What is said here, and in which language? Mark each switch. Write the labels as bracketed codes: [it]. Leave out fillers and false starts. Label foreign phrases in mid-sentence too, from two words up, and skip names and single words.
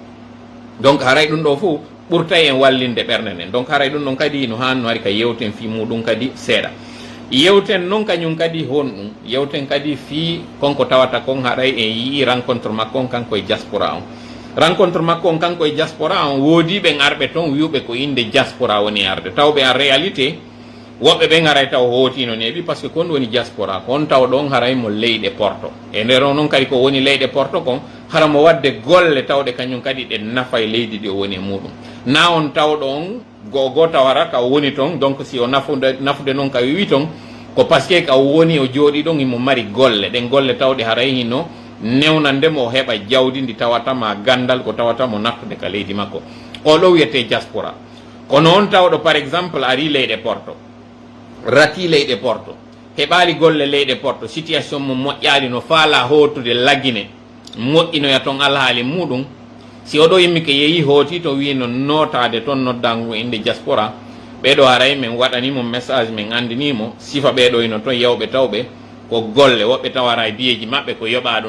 [ff] donc haray ɗum ɗo fof ɓurtay en wallinde ɓernde nden donc haray ɗum ɗon kadi no hanno hari ka yewten fi muɗum kadi seeɗa yewten noon kañum kadi honɗum yewten kadi fi konko tawata kon haɗay en yii rencontre makko on kanko e diaspora on rencontre makko on kanko e diaspora on woodi ɓen arɓe toon wiuɓe ko inde diaspora woni arde tawɓe [fr] en réalité [ff] woɓɓe ɓen haray taw hootino neeɓi [fr] par ce que [ff] kon woni diaspora ko on taw ɗon haray mo leyɗe porto e nder on noon kadi ko woni leyɗe porto kon hara mo wadde golle tawɗe kañum kadi ɗe nafa e leydi ɗi o woni e muɗum na on tawɗo on go tawara ka woni toon donc si o nafude noon ka wiwi toon ko par ce que ka woni o jooɗi ɗon imo mari golle ɗen golle tawɗe haray hino newnandemo o heɓa jawdi ndi tawatama gandal ko tawatamo nattude ka leydi makko o ɗo wiyete diaspora kono on tawɗo [fr] par exemple [ff] ari leyɗe porto rati leyɗe porto heɓali golle leyɗe porto situation mo moƴƴali no faala hootude laggine moƴƴinoya toon alhaali muɗum si oɗo yimmi ke yeehi hooti to wi no notade toon noddangu inde diaspora ɓeɗo haray min waɗanimo message min andinimo sifa ɓeɗo ino toon yewɓe tawɓe ko golle woɓɓe tawara e biyeji maɓɓe ko yoɓa